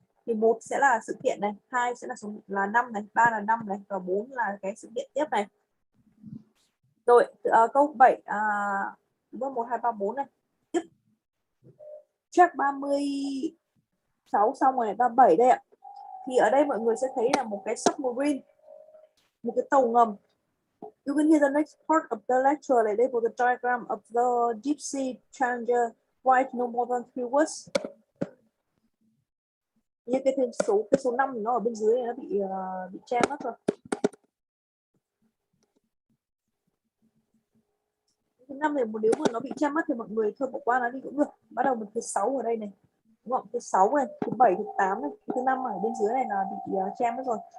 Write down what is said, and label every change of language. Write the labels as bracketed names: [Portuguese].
[Vietnamese] Thì 1 sẽ là sự kiện này, 2 sẽ là 5 này, 3 là 5 này, và 4 là cái sự kiện tiếp này. Rồi câu 7 1, 2, 3, 4 này. Tiếp. Check 36 xong rồi này, 37 đây ạ. Thì ở đây mọi người sẽ thấy là một cái submarine, một cái tàu ngầm. [English] You can hear the next part of the lecture like label the diagram of the deep sea challenger. Write no more than 3 words. [Vietnamese] Như cái số 5 nó ở bên dưới này nó bị che mất rồi. Thứ 5 thì nếu mà nó bị che mất thì mọi người thôi bỏ qua nó đi cũng được. Bắt đầu một thứ 6 ở đây này. Đúng không? Thứ 6 này, thứ 7, thứ 8 này, thứ 5 ở bên dưới này là bị che mất rồi.